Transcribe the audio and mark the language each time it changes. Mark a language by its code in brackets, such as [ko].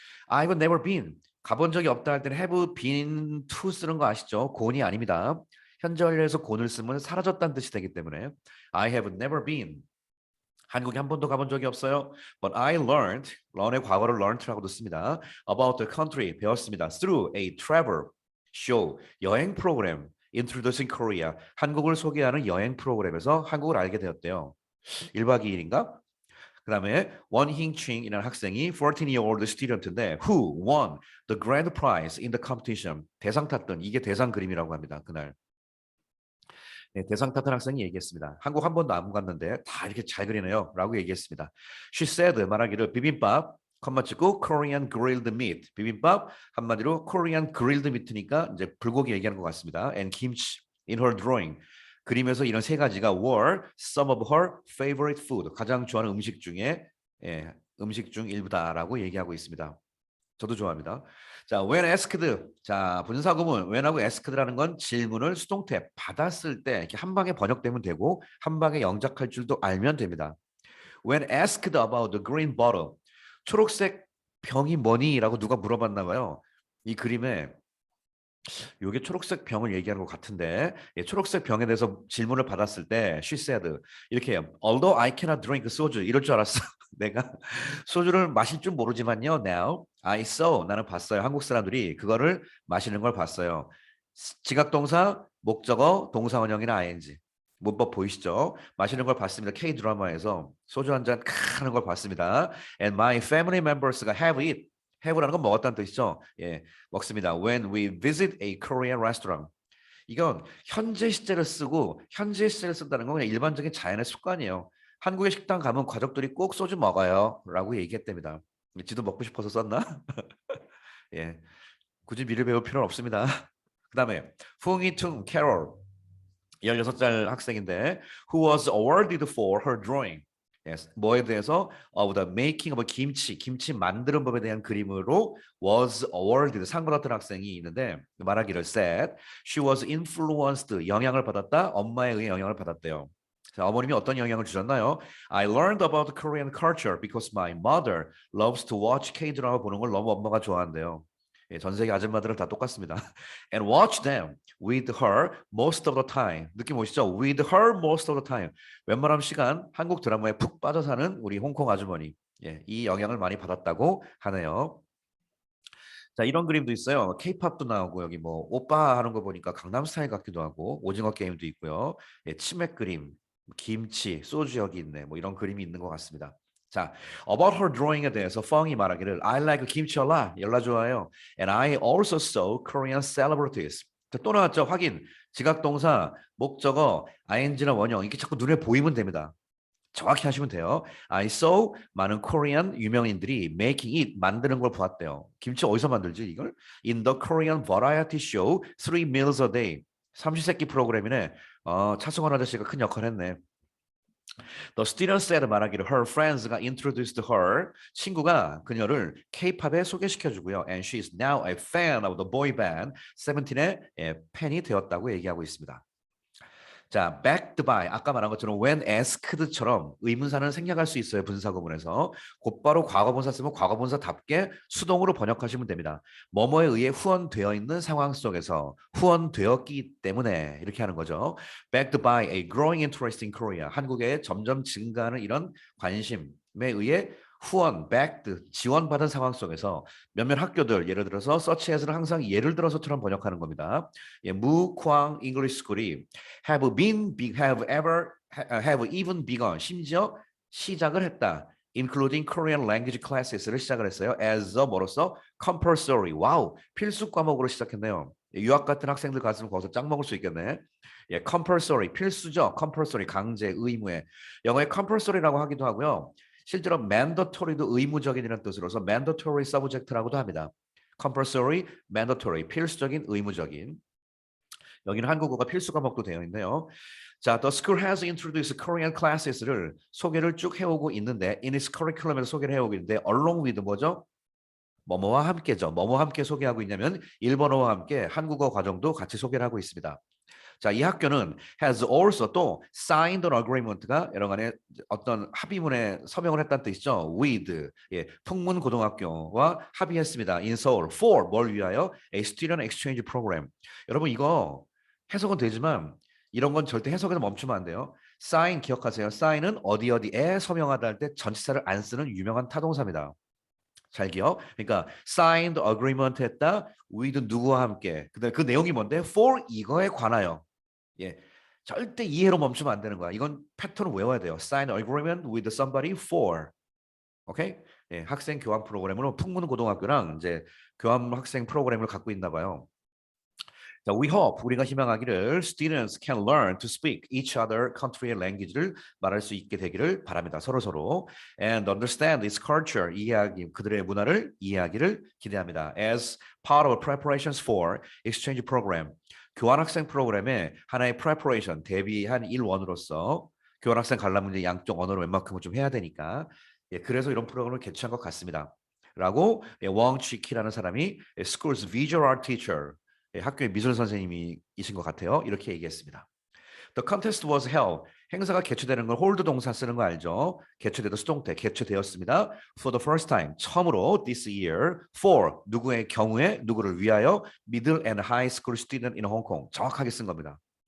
[en] I've never been. [ko] 가본 적이 없다 할 때는 [en] have been to [ko] 쓰는 거 아시죠? 곤이 아닙니다. 현재 완료에서 곤을 쓰면 사라졌다는 뜻이 되기 때문에 [en] I have never been. [ko] 한국에 한 번도 가본 적이 없어요. [en] But I learn [ko] 의 과거를 learned라고도 씁니다. [en] About the country, [ko] 배웠습니다. [en] Through a travel show, [ko] 여행 프로그램. Introducing Korea, 한국을 소개하는 여행 프로그램에서 한국을 알게 되었대요. 1박 2일인가? 그다음에 원힝칭이라는 학생이 [en] 14-year-old student인데 who won the grand prize in the competition. [ko] 대상 탔던 이게 대상 그림이라고 합니다. 그날. 네, 대상 탔던 학생이 얘기했습니다. 한국 한 번도 안 갔는데 다 이렇게 잘 그리네요. 라고 얘기했습니다. [en] She said [ko] 말하기를 비빔밥 컴마 찍고 [en] Korean grilled meat. [ko] 비빔밥 한마디로 Korean grilled meat니까 이제 불고기 얘기하는 것 같습니다. [en] And kimchi in her drawing. [ko] 그림에서 이런 세 가지가 [en] were some of her favorite food. [ko] 가장 좋아하는 음식 중에 음식 중 일부다라고 얘기하고 있습니다. 저도 좋아합니다. 자, [en] when asked. [ko] 자, 분사구문 when하고 asked라는 건 질문을 수동태 받았을 때 이렇게 한 방에 번역되면 되고 한 방에 영작할 줄도 알면 됩니다. [en] When asked about the green bottle. [ko] 초록색 병이 뭐니?라고 누가 물어봤나 봐요. 이 그림에 이게 초록색 병을 얘기하는 것 같은데 초록색 병에 대해서 질문을 받았을 때 [en] she said [ko] 이렇게 해요. [en] Although I cannot drink soju [ko] 이럴 줄 알았어. 내가 소주를 마실 줄 모르지만요. [en] Now I saw [ko] 나는 봤어요. 한국 사람들이 그거를 마시는 걸 봤어요. 지각동사, 목적어, 동사원형이나 ing. 문법 보이시죠? 마시는 걸 봤습니다. K 드라마에서 소주 한 잔 하는 걸 봤습니다. [en] And my family members가 have it. [ko] have라는 건 먹었다는 뜻이죠. 예, 먹습니다. [en] When we visit a Korean restaurant. [ko] 이건 현재 시제를 쓰고 현재 시제를 쓴다는 건 그냥 일반적인 자연의 습관이에요. 한국의 식당 가면 가족들이 꼭 소주 먹어요. 라고 얘기했답니다. 지도 먹고 싶어서 썼나? 예, 굳이 미를 배울 필요는 없습니다. 그 다음에 풍이퉁 캐롤 16살 학생인데 [en] who was awarded for her drawing. Yes. [ko] 뭐에 대해서 [en] of the making of [ko] 김치, 김치 만드는 법에 대한 그림으로 was awarded 상 받았던 학생이 있는데 말하기를 [en] said she was influenced [ko] 영향을 받았다. 엄마에 의해 영향을 받았대요. 자, 어머님이 어떤 영향을 주셨나요? [en] I learned about Korean culture because my mother loves to watch K-드라마 [ko] 보는 걸 너무 엄마가 좋아한대요. 예, 전 세계 아줌마들은 다 똑같습니다. [en] And watch them with her most of the time. [ko] 느낌 오시죠? [en] With her most of the time. [ko] 웬만한 시간 한국 드라마에 푹 빠져 사는 우리 홍콩 아주머니. 예, 이 영향을 많이 받았다고 하네요. 자, 이런 그림도 있어요. K-팝도 나오고 여기 뭐 오빠 하는 거 보니까 강남 스타일 같기도 하고 오징어 게임도 있고요. 예, 치맥 그림, 김치, 소주 여기 있네. 뭐 이런 그림이 있는 것 같습니다. [en] 자, about her drawing에 대해서 [ko] 펑이 말하기를 [en] I like kimchi a lot. [ko] 열나 좋아요. [en] And I also saw Korean celebrities. [ko] 자, 또 나왔죠. 확인. 지각동사, 목적어, ing나 원형 이게 자꾸 눈에 보이면 됩니다. 정확히 하시면 돼요. [en] I saw [ko] 많은 코리안 유명인들이 [en] making it [ko] 만드는 걸 보았대요. 김치 어디서 만들지 이걸? [en] In the Korean variety show Three Meals a Day. [ko] 삼시세끼 프로그램이네. 차승원 아저씨가 큰 역할을 했네. [en] The student said [ko] 말하기를 [en] her friends가 introduced her. [ko] 친구가 그녀를 K-팝에 소개시켜주고요. [en] And she is now a fan of the boy band. [ko] 세븐틴의 팬이 되었다고 얘기하고 있습니다. 자, backed by 아까 말한 것처럼 when asked처럼 의문사는 생략할 수 있어요. 분사구문에서 곧바로 과거분사 쓰면 과거분사답게 수동으로 번역하시면 됩니다. 뭐뭐에 의해 후원되어 있는 상황 속에서 후원되었기 때문에 이렇게 하는 거죠. [en] Backed by a growing interest in Korea. [ko] 한국에 점점 증가하는 이런 관심에 의해 후원, backed, 지원받은 상황 속에서 몇몇 학교들 예를 들어서 서치에서는 항상 예를 들어서처럼 번역하는 겁니다. 예, 무광 잉글리시 스쿨이 have been, [en] have ever, have even begun [ko] 심지어 시작을 했다. [en] including Korean language classes를 [ko] 시작을 했어요. [en] as a 뭐로서 compulsory. [ko] 와우, 필수 과목으로 시작했네요. 유학 같은 학생들 갔으면 거기서 짱 먹을 수 있겠네. 예, compulsory 필수죠. compulsory 강제 의무에 영어에 compulsory라고 하기도 하고요. 실제로 mandatory도 의무적인이라는 뜻으로서 mandatory subject라고도 합니다. compulsory, mandatory, 필수적인, 의무적인. 여기는 한국어가 필수 과목도 되어 있네요. 자, [en] the school has introduced Korean classes [ko] 를 소개를 쭉 해오고 있는데 [en] in its curriculum [ko] 에서 소개를 해오고 있는데 along with 뭐죠? 뭐뭐와 함께죠. 뭐뭐와 함께 소개하고 있냐면 일본어와 함께 한국어 과정도 같이 소개를 하고 있습니다. 자, 이 학교는 has also 또 signed an agreement가 여러간의 어떤 합의문에 서명을 했다는 뜻이죠. with 예, 풍문고등학교와 합의했습니다. [en] in Seoul for [ko] 뭘 위하여 [en] a student exchange program. [ko] 여러분 이거 해석은 되지만 이런 건 절대 해석에서 멈추면 안 돼요. sign 기억하세요. sign은 어디 어디에 서명하다 할 때 전치사를 안 쓰는 유명한 타동사입니다. 잘 기억. 그러니까 signed agreement 했다. with 누구와 함께. 근데 그 내용이 뭔데? for 이거에 관하여. 예, 절대 이해로 멈추면 안 되는 거야. 이건 패턴을 외워야 돼요. [en] Sign agreement with somebody for. [ko] 오케이? 예, 학생 교환 프로그램으로 풍문고등학교랑 이제 교환 학생 프로그램을 갖고 있나 봐요. [en] 자, we hope [ko] 우리가 희망하기를 [en] students can learn to speak each other country의 language를 [ko] 말할 수 있게 되기를 바랍니다. 서로 [en] and understand its culture [ko] 이해하기 그들의 문화를 이해하기를 기대합니다. [en] As part of preparations for exchange program [ko] 교환학생 프로그램의 하나의 preparation 대비한 일원으로서 교환학생 관람 문제 양쪽 언어를 웬만큼은 좀 해야 되니까 예, 그래서 이런 프로그램을 개최한 것 같습니다. 라고 예, 왕취키라는 사람이 [en] school's visual art teacher [ko] 예, 학교의 미술 선생님이신 것 같아요. 이렇게 얘기했습니다. [en] The contest was held. [ko] 행사가 개최되는 걸 hold 동사 쓰는 거 알죠? 개최되다 수동태 개최되었습니다. [en] For the first time [ko] 처음으로 [en] this year for [ko] 누구의 경우에 누구를 위하여 [en] middle and high school student in Hong Kong 정확하게 쓴 겁니다.